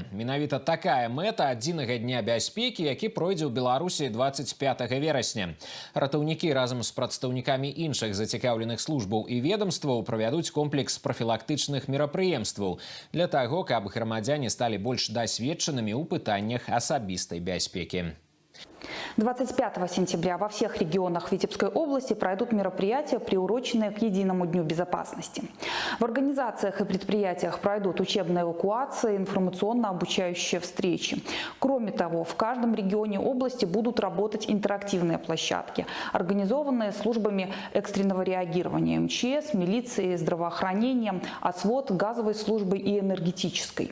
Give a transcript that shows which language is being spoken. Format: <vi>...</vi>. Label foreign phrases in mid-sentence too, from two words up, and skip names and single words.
<be>Менавіта такая мэта адзінага дня бяспекі, які пройдзе ў Беларусі 25 верасня. Ратаўнікі разам з прадстаўнікамі іншых зацікаўленых службаў і ведомстваў правядуць комплекс прафілактычных мерапрыемстваў для таго, каб грамадзяне сталі больш дасведчанымі ў пытаннях асабістай бяспекі.</be> <ru>25 сентября во всех регионах Витебской области пройдут мероприятия, приуроченные к Единому дню безопасности. В организациях и предприятиях пройдут учебные эвакуации, информационно-обучающие встречи. Кроме того, в каждом регионе области будут работать интерактивные площадки, организованные службами экстренного реагирования МЧС, милицией, здравоохранением, ОСВОД, газовой службой и энергетической.</ru>